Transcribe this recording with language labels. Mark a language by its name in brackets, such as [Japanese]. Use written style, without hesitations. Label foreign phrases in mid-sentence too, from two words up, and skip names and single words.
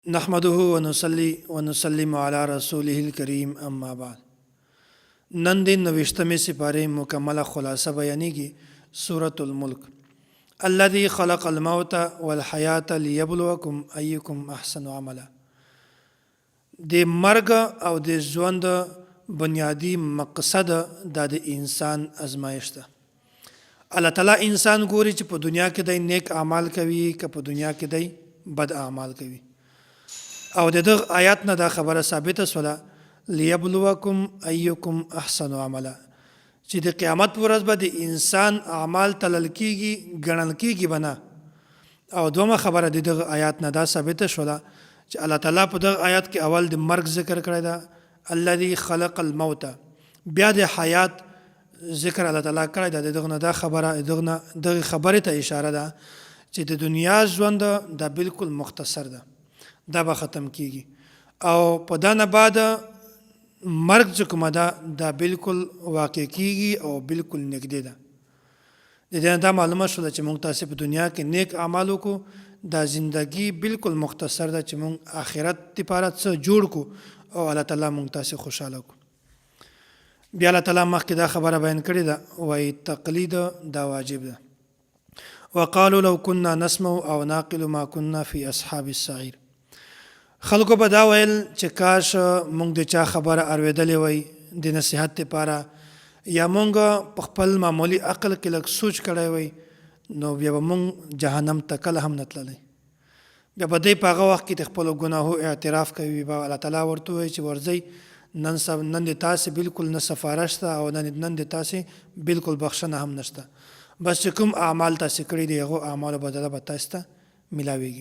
[Arabic] نحمده ونصلي ونسلم على رسوله الكريم اما بعد. [Pashto] نن د 90 سپاره مکمله خلاصه بیانېږي سورة الملک. [Arabic] الذي خلق الموت والحیات لیبلوکم ایکم احسن عملا. [Pashto] د مرګ او د ژوند بنیادی مقصد د انسان ازمایښت ده. الله تعالی انسان ګوري چې په دنیا کې د نیک اعمال کوي که په دنیا کې د بد اعمال کوي. او دغه آیات نه دا خبره ثابته سوله [Arabic] لیبلوکم ایکم احسن عملا [Pashto] چې د قیامت پر ورځ به د انسان اعمال تلل کیږي ګڼل کیږي بنا. او دومره خبره د دغه آیات نه دا ثابته شوله چې الله تعالی په دغه آیات کې اول د مرګ ذکر کړی دا [Arabic] الذي خلق الموت، [Pashto] بیا د حیات ذکر الله تعالی کړی دا. دغه نه دا خبره دغه خبره ته اشاره ده چې د دنیا ژوند دا بالکل مختصر ده، دا به ختم کیږي او په دا نه بعد مرګ چې کومه ده دا بالکل واقع کیږي او بالکل نږدې ده. د دې دا معلومه شوله چې موږ تاسې په دنیا کې نیک اعمال وکړو، دا زندگی بالکل مختصر ده چې موږ آخرت لپاره څه جوړ کړو او الله تعالی موږ تاسې خوشحاله کړو. بیا الله تعالی مخکې دا خبره بیان کړې ده وایي تقلید دا واجب ده. [Arabic] وقالوا لو كنا نسمع او ناقل ما كنا في اصحاب السعير. [Pashto] خلکو به دا ویل چې کاش مونږ د چا خبره اورېدلې وای د نصیحت لپاره، یا مونږ په خپل معمولی عقل کې لږ سوچ کړی وای نو بیا به مونږ جهنم ته کله هم نه تللی. بیا به دی په هغه وخت کې د خپلو ګناهو اعتراف کوي، به الله تعالی ورته وایي چې ورځئ نن د تاسې بالکل نه سفارش شته او نن د تاسې بالکل بخښنه هم نشته، بس چې کوم اعمال تاسې کړي دي هغو اعمالو بدله به تاسې ته میلاویږي.